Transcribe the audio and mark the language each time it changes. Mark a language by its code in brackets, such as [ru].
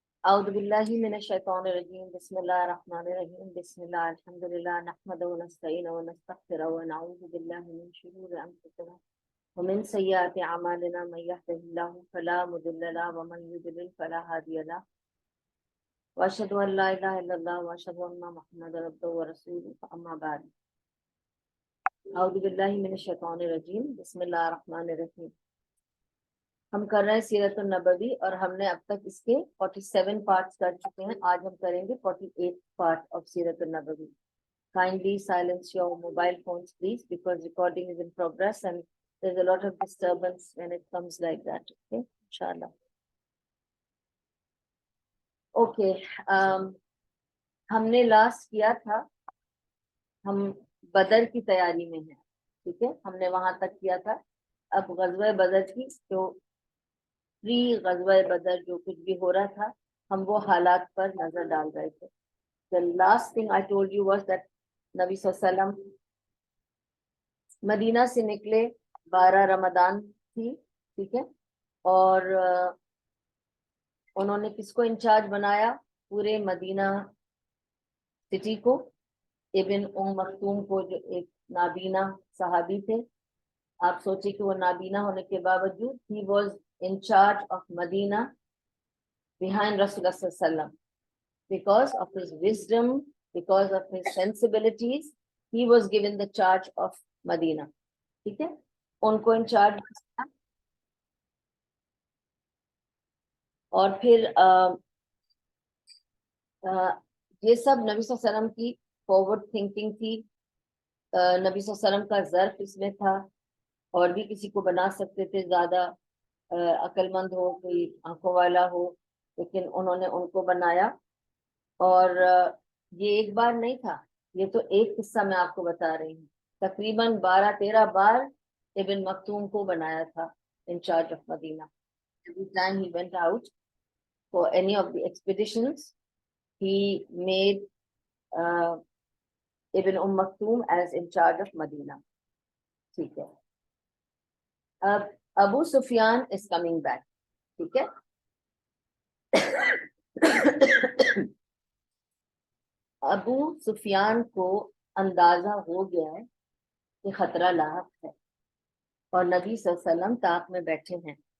[ar] اعوذ باللہ من الشیطان الرجیم بسم اللہ الرحمن الرحیم بسم اللہ الحمد للہ نحمدہ ونستعینہ ونستغفرہ ونعوذ باللہ من شرور انفسنا ومن سیئات اعمالنا من یهده اللہ فلا مضل له ومن یضلل فلا ہادی له واشهد ان لا الہ الا اللہ واشهد ان محمدا عبدہ ورسولہ اما بعد اعوذ باللہ من الشیطان الرجیم بسم اللہ الرحمن الرحیم. [ur] ہم کر رہے ہیں سیرت النبوی اور ہم نے اب تک اس کے 47 پارٹس کر چکے ہیں. آج ہم کریں گے 48 پارٹ آف سیرت النبوی. [en] Kindly silence your mobile phones please because recording is in progress and there's a lot of disturbance when it comes like that. Okay, inshallah. [ur] Okay, ہم نے لاسٹ کیا تھا ہم بدر کی تیاری میں ہیں. ٹھیک ہے, ہم نے وہاں تک کیا تھا. اب غزوہ بدر کی جو غزوہ بدر جو کچھ بھی ہو رہا تھا ہم وہ حالات پر نظر ڈال رہے تھے. [en] The last thing I told you was that [ur] نبی صلی اللہ علیہ وسلم مدینہ سے نکلے 12 رمضان تھی. ٹھیک ہے, اور انہوں نے کس کو انچارج بنایا پورے مدینہ سٹی کو؟ ابن ام مکتوم کو, جو ایک نابینا صحابی تھے. آپ سوچیں کہ وہ نابینا ہونے کے باوجود [en] he was in charge of Medina behind Rasulullah sallallahu alaihi wasallam. Because of his wisdom, because of his sensibilities, he was given the charge of Medina. [ur] ٹھیک ہے, ان کو انچارج. اور پھر یہ سب نبی صلی اللہ علیہ وسلم کی فارورڈ تھنکنگ تھی. نبی صلی اللہ علیہ وسلم کا ظرف اس میں تھا, اور بھی کسی کو بنا سکتے تھے زیادہ عقل مند ہو, کوئی آنکھوں والا ہو, لیکن انہوں نے ان کو بنایا. اور یہ ایک بار نہیں تھا, یہ تو ایک قصہ میں آپ کو بتا رہی ہوں. تقریباً 12-13 بار ابن مکتوم کو بنایا تھا [en] in charge of Medina. Every time he went out for any of the expeditions, he made Ibn Maktoum as in charge of Medina. [ur] ٹھیک ہے, اب ابو سفیان [en] is coming back. [ur] ٹھیک ہے, ابو سفیان کو اندازہ ہو گیا ہے کہ خطرہ لاحق ہے اور نبی صلی اللہ علیہ وسلم طاق میں بیٹھے ہیں.